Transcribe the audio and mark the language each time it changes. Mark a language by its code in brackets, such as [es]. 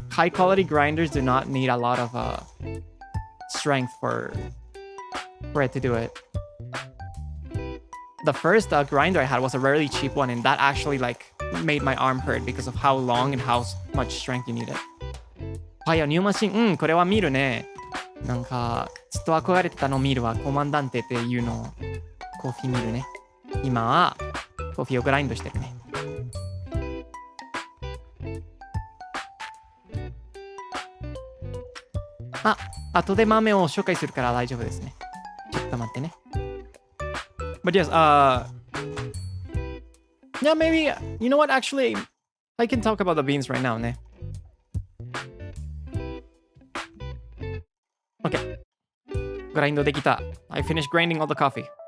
[en] High quality grinders do not need a lot of strength for it to do it. The first grinder I had was a really cheap one, and that actually made my arm hurt because of how long and how much strength you needed. [ja] はい、ニューマシン、これは見るね。なんか、ずっと憧れてたの見るわ。コマンダンテっていうのをコーヒー見るね。今はコーヒーをグラインドしてるね。後で豆を紹介するから大丈夫ですね。ちょっと待ってね。 [en] But yes, yeah, maybe, you know what, actually, I can talk about the beans right now, ne? Okay. [ja] Grindo de kita. [en] I finished grinding all the coffee.